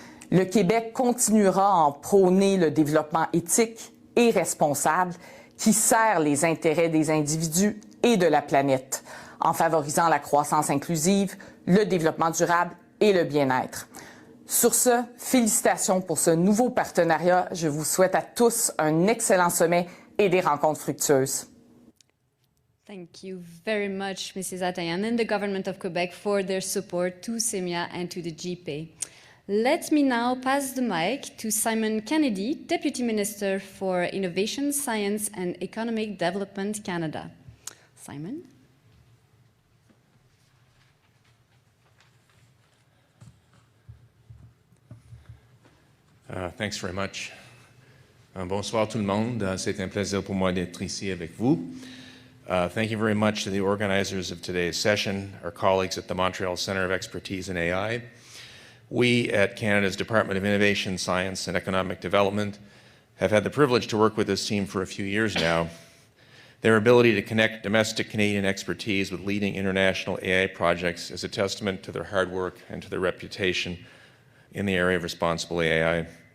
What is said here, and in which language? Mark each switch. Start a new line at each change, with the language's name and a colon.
French: Le Québec continuera à en prôner le développement éthique et responsable qui sert les intérêts des individus et de la planète, en favorisant la croissance inclusive, le développement durable et le bien-être. Sur ce, félicitations pour ce nouveau partenariat. Je vous souhaite à tous un excellent sommet et des rencontres fructueuses.
English: Thank you very much, Mrs. Atayan and the Government of Quebec for their support to CEMIA and to the GPAI. Let me now pass the mic to Simon Kennedy, Deputy Minister for Innovation, Science and Economic Development, Canada. Simon? Thanks very much.
French: Bonsoir tout le monde. C'est un plaisir pour moi d'être ici avec vous.
English: Thank you very much to the organizers of today's session, our colleagues at the Montreal Centre of Expertise in AI. We at Canada's Department of Innovation, Science and Economic Development have had the privilege to work with this team for a few years now. Their ability to connect domestic Canadian expertise with leading international AI projects is a testament to their hard work and to their reputation in the area of responsible AI.